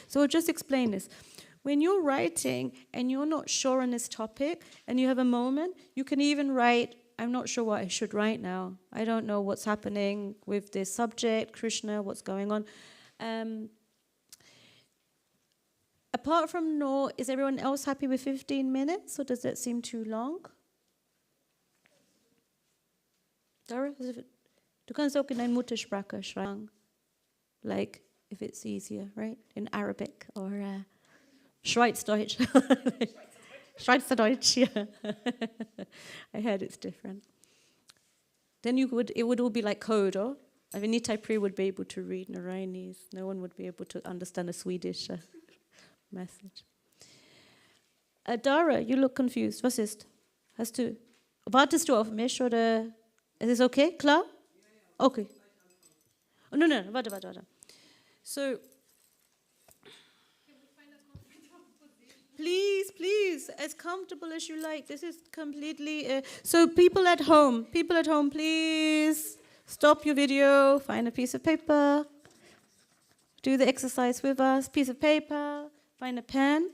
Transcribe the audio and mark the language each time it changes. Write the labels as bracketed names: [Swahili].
[English] So I'll just explain this. When you're writing and you're not sure on this topic and you have a moment, you can even write, I'm not sure what I should write now. I don't know what's happening with this subject, Krishna, what's going on. Apart from no, is everyone else happy with 15 minutes or does that seem too long? [German] Dara, du kannst auch in deine Muttersprache schreiben, [English] like if it's easier, right? In Arabic or Schweizerdeutsch. Schweizerdeutsch, yeah. I heard it's different. Then it would all be like code, or? I mean, Nitai would be able to read Narayanese. No one would be able to understand a Swedish message. Dara, you look confused. [German] Was ist? Wartest du auf mich oder ist es okay? Klar? Okay. Oh, no, warte. [English] So, please, as comfortable as you like. This is completely... so people at home, please stop your video, find a piece of paper, do the exercise with us, piece of paper, find a pen.